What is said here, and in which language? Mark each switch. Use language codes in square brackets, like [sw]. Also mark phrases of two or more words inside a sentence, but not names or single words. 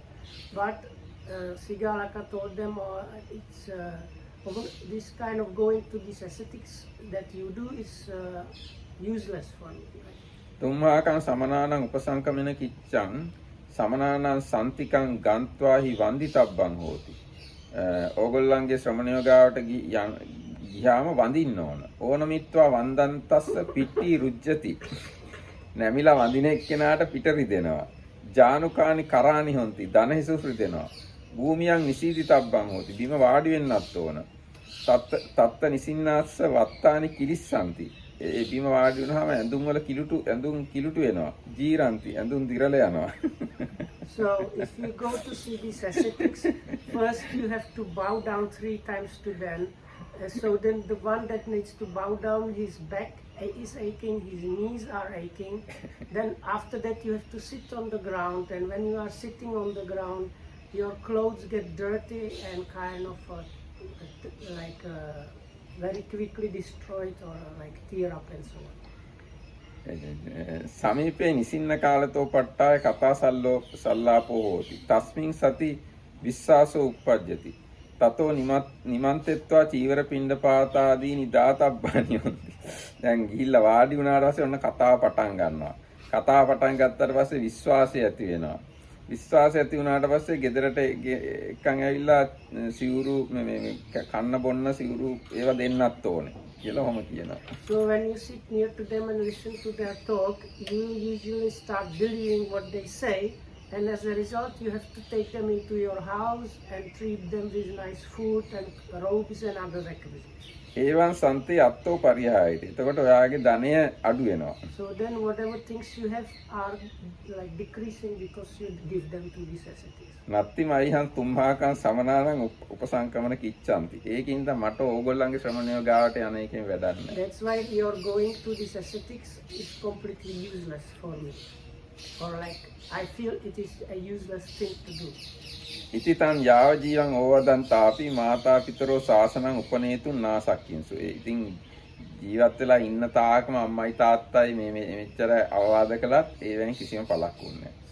[en] But Sigalaka told them, it's this kind of going to these ascetics that you do is useless for me. [pi] තුම්හාකන් සමනානං උපසංකමන කිච්චං සමනානං සම්තිකං ගන්්වාහි වන්දිතබ්බං හෝති. [si] ඕගොල්ලන්ගේ ශ්‍රමණයෝ ගාවට ගියාම වඳින්න ඕන. [pi] ඕනමිත්වා වන්දන්තස්ස පිට්ටි රුජ්ජති. [si] නැමිලා වඳින එක්කෙනාට පිට රිදෙනවා. [pi] ජානුකානි කරානි හොಂತಿ [si] ධන හිසුස් රිදෙනවා. [pi] භූමියන් නිසීදිතබ්බං හෝති. [si] බිම වාඩි වෙන්නත් ඕන. [pi] තත්ත නිසින්නාස්ස වත්තානි කිලිස්සන්ති. [si] ඒ බිම වාඩි වුණාම ඇඳුම් වල කිලුටු වෙනවා. ජීරන්ති ඇඳුම් දිරල යනවා. [en] So if you go to see these ascetics, first you have to bow down 3 times to them. So then the one that needs to bow down, his back is aching, his knees are aching. Then after that you have to sit on the ground, and when you are sitting on the ground, your clothes get dirty and kind of very quickly destroyed or like tear up and so on. [pi] සමීපේ නිසින්න කාලතෝ පට්ටාය කතා සල්ලාපෝ හෝති. තස්මින් සති විශ්වාසෝ උප්පජ්ජති. තතෝ නිමන්තෙත්වා චීවර පිණ්ඩපාතාදී නිදාතබ්බානි හොಂತಿ. [si] දැන් ගිහිල්ලා වාඩි වුණාට පස්සේ ඔන්න කතාව පටන් ගන්නවා. කතාව පටන් ගත්තාට පස්සේ විශ්වාසය ඇති වෙනවා. විශ්වාසය ඇති වුණාට පස්සේ ගෙදරට එක්කන් ඇවිල්ලා සිවුරු මේ කන්න බොන්න සිවුරු ඒවා දෙන්නත් ඕනේ කියලා ඔහොම කියනවා. [en] So when you sit near to them and listen to their talk, you usually start believing what they say, and as a result you have to take them into your house and treat them with nice food and robes and other requisites. [pi] ඒවන් සන්තේ අත්තෝ පරිහායති. [si] එතකොට ඔයාගේ ධනය අඩු වෙනවා. [en] So then whatever things you have are like decreasing because you give them to these ascetics. [pi] නත්ති මයිහන් තුම්හාකන් සමනානං උපසංකමන කිච්ඡanti. [si] ඒකින්ද මට ඕගොල්ලන්ගේ ශ්‍රමණයෝ ගාවට යන එකෙන් වැඩක් නැහැ. [en] That's why you're going to these ascetics is completely useless for me. Or like I feel it is a useless thing to do. [pi] ඉතිතන් යාව ජීවං ඕවදන් තාපි මාතා පිතරෝ ශාසනං උපනේතුන් නාසක්කින්සු. [si] ඉතින් ජීවත් වෙලා ඉන්න තාක්ම අම්මයි තාත්තයි මේ මෙච්චර අවවාද කළත් ඒවෙන් කිසිම පළක් වුණේ නැහැ.